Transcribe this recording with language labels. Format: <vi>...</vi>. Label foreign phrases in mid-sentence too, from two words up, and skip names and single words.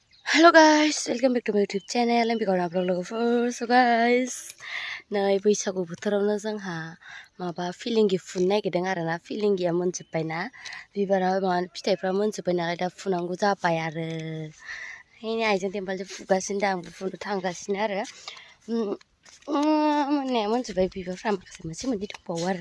<en>Hello guys, welcome back to my YouTube channel. I'm Bigor Vlog Lover. So guys,</en> <brx>नै बैसागु बोथोरावनो जोंहा माबा फिलिंगि फुनो नागिरदों आरोना। फिलिंगिया मोनजोब्बायना, बिबारा फिथाइफ्रा मोनजोब्बाय नालाय दा फुनांगौ जाबाय आरो। ओंखायनो आइजों टेम्पालजों फुगासिनो दा आंबो फुनो थांगासिनो आरो। मोननाया मोनजोब्बाय बिबारफ्रा माखासे मोनसे मोननै दंबावो आरो।</brx>